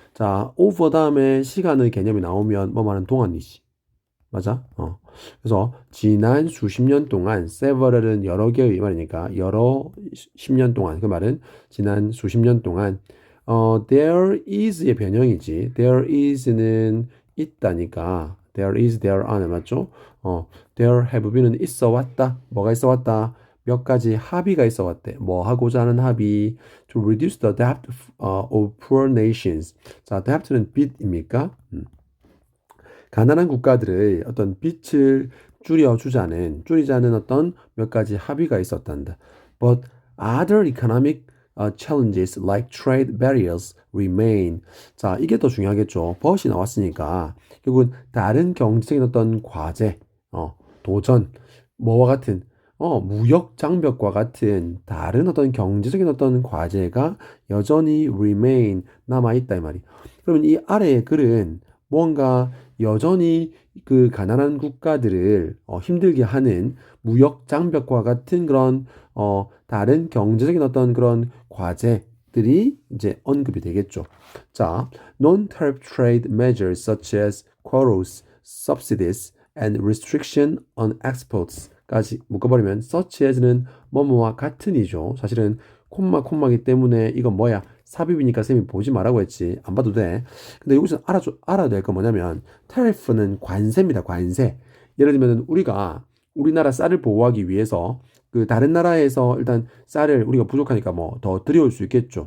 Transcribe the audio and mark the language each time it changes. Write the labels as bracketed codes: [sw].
[ko] 자, over 다음에 시간의 개념이 나오면 뭐 말하는 동안이지. 맞아? 그래서 지난 수십 년 동안 several은 여러 개의 말이니까 여러 10년 동안 그 말은 지난 수십 년 동안 [en] there is [ko] 의 변형이지. there is는 있다니까 [en] there is there are [ko] 는 맞죠? [en] there have been [ko] 은 있어 왔다. 뭐가 있어 왔다? 몇 가지 합의가 있어 왔대. 뭐 하고자 하는 합의 [en] to reduce the debt of poor nations. [ko] 자, debt는 빚입니까? 가난한 국가들의 어떤 빚을 줄이자는 어떤 몇 가지 합의가 있었단다. [en] But other economic challenges like trade barriers remain. [ko] 자, 이게 더 중요하겠죠. but이 나왔으니까 결국은 다른 경제적인 어떤 과제, 도전, 뭐와 같은 무역 장벽과 같은 다른 어떤 경제적인 어떤 과제가 여전히 remain 남아있다 이 말이. 그러면 이 아래의 글은 뭔가 여전히 그 가난한 국가들을 힘들게 하는 무역 장벽과 같은 그런 다른 경제적인 어떤 그런 과제들이 이제 언급이 되겠죠. [en] 자, non-tariff trade measures such as quotas, subsidies, and restriction on exports까지 [ko] 묶어버리면 such as는 뭐뭐와 같은이죠. 사실은 콤마이기 때문에 이건 뭐야? 삽입이니까 쌤이 보지 말라고 했지. 안 봐도 돼. 근데 여기서 알아야 될 건 뭐냐면 tariff는 관세입니다. 관세. 예를 들면 우리가 우리나라 쌀을 보호하기 위해서 그 다른 나라에서 일단 쌀을 우리가 부족하니까 뭐 더 들여올 수 있겠죠.